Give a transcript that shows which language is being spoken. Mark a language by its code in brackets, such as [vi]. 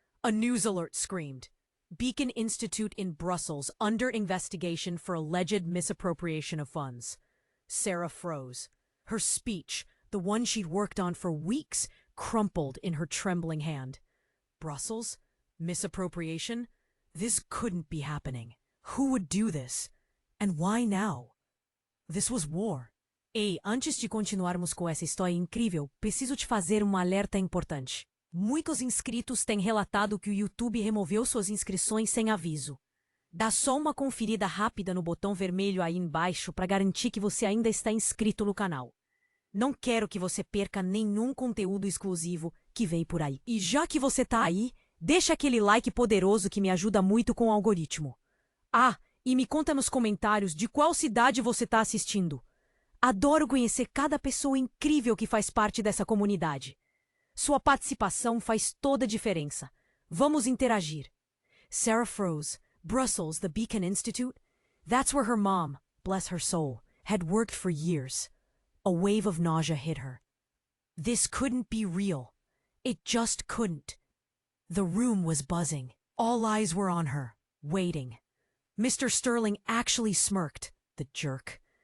[en] A news alert screamed. Beacon Institute in Brussels under investigation for alleged misappropriation of funds. Sarah froze. Her speech, the one she'd worked on for weeks, crumpled in her trembling hand. Brussels? Misappropriation? This couldn't be happening. Who would do this? And why now? This was war. [pt] Ei, antes de continuarmos com essa história incrível, preciso te fazer um alerta importante. Muitos inscritos têm relatado que o YouTube removeu suas inscrições sem aviso. Dá só uma conferida rápida no botão vermelho aí embaixo para garantir que você ainda está inscrito no canal. Não quero que você perca nenhum conteúdo exclusivo que vem por aí. E já que você tá aí, deixa aquele like poderoso que me ajuda muito com o algoritmo. Ah, e me conta nos comentários de qual cidade você tá assistindo. Adoro conhecer cada pessoa incrível que faz parte dessa comunidade. Sua participação faz toda a diferença. Vamos interagir. [en] Sarah froze. Brussels, the Beacon Institute? That's where her mom, bless her soul, had worked for years. A wave of nausea hit her. This couldn't be real. It just couldn't. The room was buzzing. All eyes were on her, waiting. Mr. Sterling actually smirked, the jerk.